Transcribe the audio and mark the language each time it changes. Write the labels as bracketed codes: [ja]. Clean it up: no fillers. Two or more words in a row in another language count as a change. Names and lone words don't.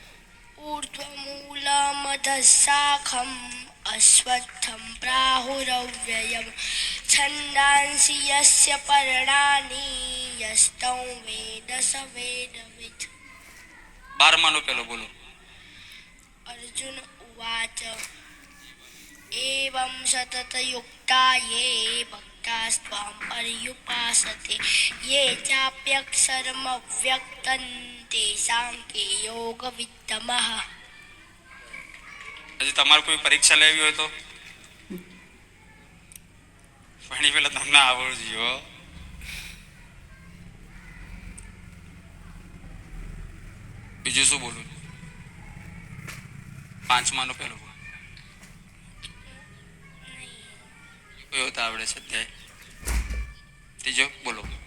[sa] ऊर्ध्वमूलमधशाखम अश्वत्थम प्राहुरव्ययम छंदांसी यस्य पर्णानी यस्तौ वेद स वेदविद [gu] 12માનો પહેલો બોલો [sa] अर्जुन उवाच एवं सततयुक्ता ये भक्तास्त्वां पर्युपासते ये चाप्यक्षरमव्यक्तं तेषां के योगवित्तमः [gu] હજી તમારે કોઈ પરીક્ષા લેવી હોય તો ભણી પેલા તમને આવડવું જોઈએ બીજું શું બોલું 5માનો પહેલો આવડે છે અધ્યાય ત્રીજો બોલો